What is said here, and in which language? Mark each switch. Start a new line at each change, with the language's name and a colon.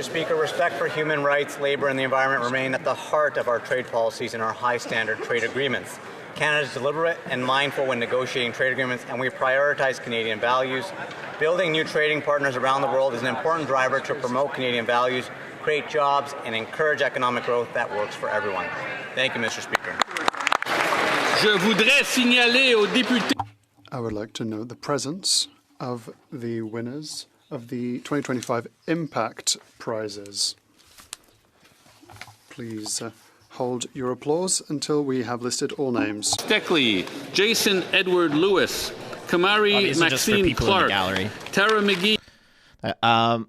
English: Speaker, respect for human rights, labour and the environment remain at the heart of our trade policies and our high standard trade agreements. Canada is deliberate and mindful when negotiating trade agreements, and we prioritize Canadian values. Building new trading partners around the world is an important driver to promote Canadian values, create jobs and encourage economic growth that works for everyone. Thank you, Mr. Speaker.
French: Je voudrais signaler aux députés.
English: I would like to note the presence of the winners of the 2025 Impact Prizes. Please hold your applause until we have listed all names. Steckley, Jason Edward Lewis, Kamari Maxine Clark, Tara McGee.